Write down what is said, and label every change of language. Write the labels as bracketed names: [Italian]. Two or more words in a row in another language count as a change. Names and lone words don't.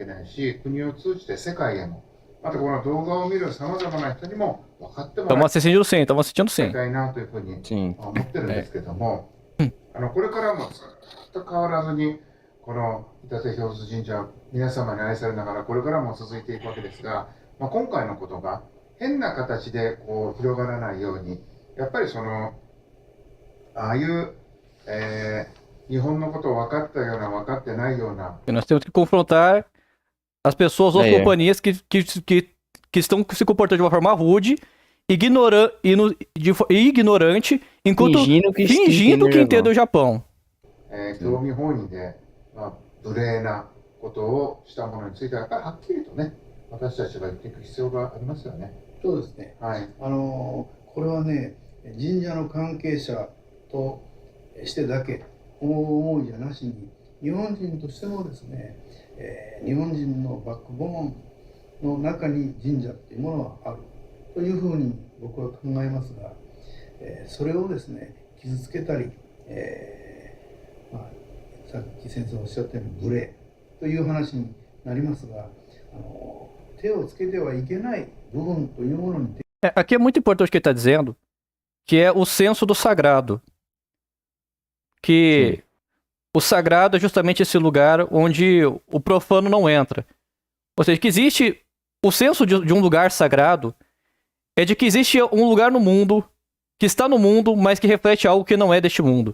[Japanese] ないし、国を通じて世界へも、またこの動画を見るさまざまな人にも分かってもらいたいなというふうに思ってるんですけども、これからもずっと変わらずにこの伊達氷津神社皆様に愛されながらこれからも続いていくわけですが、今回のことが変な形でこう広がらないように、やっぱりああいう、日本のことを分かったような分かってないような。 [Portuguese] Nós temos que confrontar as pessoas ou as companhias que estão se comportando de uma forma rude, ignorante, enquanto fingindo que entende o Japão. [Japanese] 興味本位で、無礼なことをしたものについてはやっぱりはっきりとね、私たちが言っていく必要がありますよね。そうですね。はい。これはね、神社の関係者としてだけ思いじゃなしに、日本人としてもですね、日本人のバックボーンの中に神社っていうものはあるというふうに僕は考えますが、それをですね、傷つけたり、さっき先生おっしゃったように無礼という話になりますが、手をつけてはいけない部分というものに。 [Portuguese] Aqui é muito importante o que ele está dizendo, que é o senso do sagrado. Que o sagrado é justamente esse lugar onde o profano não entra. Ou seja, que existe o senso de um lugar sagrado é de que existe um lugar no mundo, que está no mundo, mas que reflete algo que não é deste mundo.